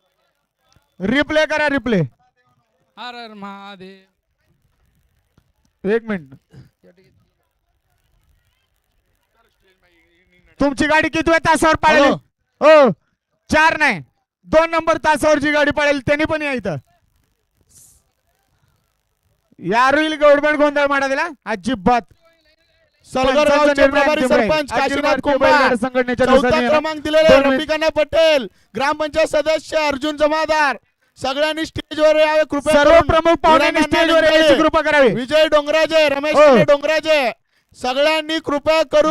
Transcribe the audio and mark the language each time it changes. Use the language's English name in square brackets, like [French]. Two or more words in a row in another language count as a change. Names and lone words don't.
[Marathi] हर हर महादेव. एक मिनिट तुमची गाडी किती तासावर पळेल. हो 4 नाही 2 नंबर तासावरची गाडी पळेल त्यांनी पण या इथं. [Kannada] यारू ಇಲ್ಲಿ ಗೌರ್ಮೆಂಟ್ ಗೊಂದಲ ಮಾಡೋದಿಲ್ಲ अजिबात. [Marathi] सलगरगावचे प्रभारी सरपंच काशीनाथ कुंभार संघटनेच्या चौथा क्रमांक दिलेले रफिकाना पटेल ग्रामपंचायत सदस्य अर्जुन जमादार सगळ्यांनी स्टेजवर यावे कृपया. सर्व प्रमुख पाहुण्यांनी स्टेजवर यायची कृपा करावी. विजय डोंगराजे रमेश डोंगराजे सगळ्यांनी कृपया करून